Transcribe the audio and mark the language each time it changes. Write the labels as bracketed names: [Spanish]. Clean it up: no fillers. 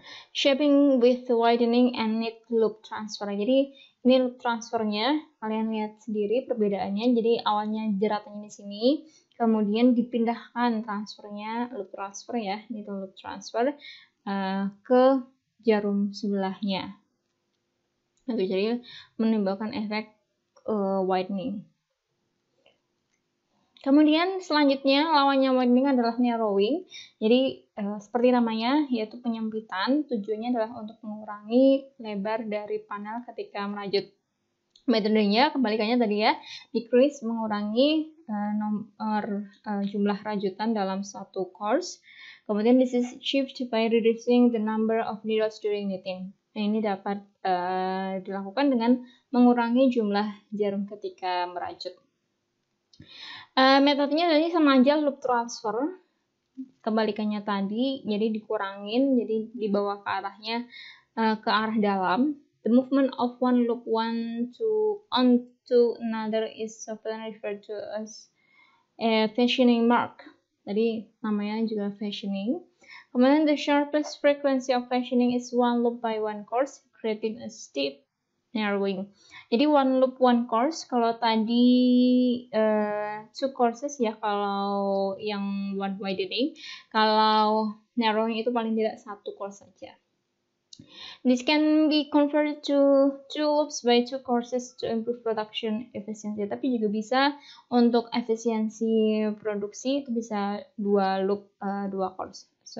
[English] Shaping with widening and knit loop transfer. [Indonesian] Jadi ini loop transfernya, kalian lihat sendiri perbedaannya. Jadi awalnya jeratannya di sini, kemudian dipindahkan transfernya, loop transfer ya, knit loop transfer ke jarum sebelahnya. Itu jadi menimbulkan efek widening. Kemudian selanjutnya lawannya widening adalah narrowing. Jadi seperti namanya, yaitu penyempitan. Tujuannya adalah untuk mengurangi lebar dari panel ketika merajut. Metodenya kebalikannya tadi ya, decrease, mengurangi nomor jumlah rajutan dalam satu course. [English] Kemudian this is achieved by reducing the number of needles during knitting. [Indonesian] Nah, ini dapat dilakukan dengan mengurangi jumlah jarum ketika merajut. Metodenya tadi sama aja, loop transfer, kebalikannya tadi, jadi dikurangin, jadi dibawa ke arahnya ke arah dalam. [English] The movement of one loop onto another is often referred to as a fashioning mark. [Indonesian] Tadi namanya juga fashioning. Kemudian [English] the sharpest frequency of fashioning is one loop by one course, creating a steep narrowing. [Indonesian] Jadi [English] one loop one course, [Indonesian] kalau tadi 2 courses ya kalau yang one widening, kalau narrowing itu paling tidak 1 course saja. [English] This can be converted to 2 loops by 2 courses to improve production efficiency. [Indonesian] Tapi juga bisa untuk efisiensi produksi itu bisa 2 loop 2 course.